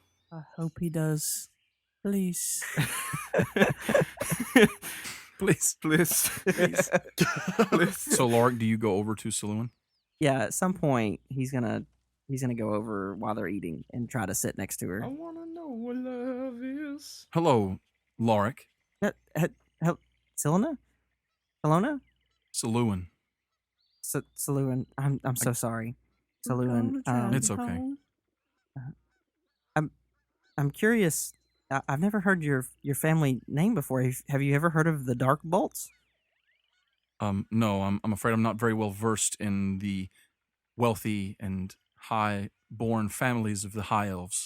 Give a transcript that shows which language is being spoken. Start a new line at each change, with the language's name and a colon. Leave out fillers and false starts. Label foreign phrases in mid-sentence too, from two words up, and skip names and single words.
English: I hope he does. Please. Please. Please. Please. So, Lark, do you go over to Siluan? Yeah, at some point he's gonna go over while they're eating and try to sit next to her. I want to know what love is. Hello, Lorik. Silena? Salona? Siluan. Saluan. I'm so sorry. Saluan. It's okay. I'm curious. I've never heard your family name before. Have you ever heard of the Dark Bolts? No, I'm afraid I'm not very well versed in the wealthy and high-born families of the High Elves,